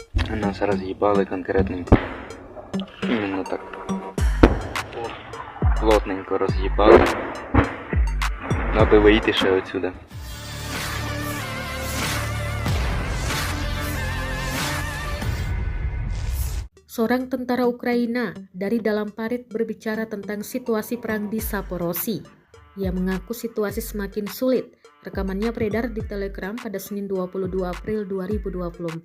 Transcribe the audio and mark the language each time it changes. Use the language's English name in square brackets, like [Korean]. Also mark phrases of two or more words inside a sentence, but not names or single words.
[Russian] Нас разъебало конкретненько. Именно так. Плотненько разъебало. [Ukrainian] Аби вийти ще отсюда. [Indonesian] Seorang tentara Ukraina dari dalam parit berbicara tentang situasi perang di Zaporozhye. Ia mengaku situasi semakin sulit. Rekamannya beredar di Telegram pada Senin 22 April 2024.